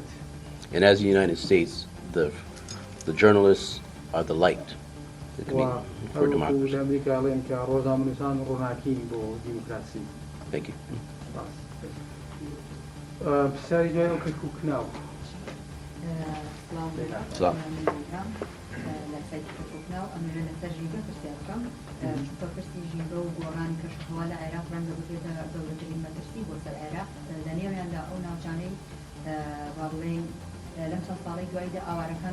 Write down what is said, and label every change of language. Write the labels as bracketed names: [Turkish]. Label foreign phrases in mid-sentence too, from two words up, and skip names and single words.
[English] And as the United States, the journalists are the light for democracy. [Central Kurdish] لە ئەمریکا ئەڵێن کە ڕۆژنامەنووسان ڕووناکین بۆ دیموکراسی. [English] Thank you. [Central Kurdish] پرسیاری دوای ئەو کەرکوو کناو. سلام. لە سایتی کەرکووکنا و ئەمەوێت لەسەر ژینگە پرسیارەکەم چونکە پرسی ژینگە و گۆڕانی کەشەهەوا لە عێراق ڕەنگە بکرێتە گەورەترین مەترسی بۆ سەر عێراق لە نێویاندا ئەو ناوچانەی وا بڵێن لەم چەند ساڵی دواییدا ئاوارەکان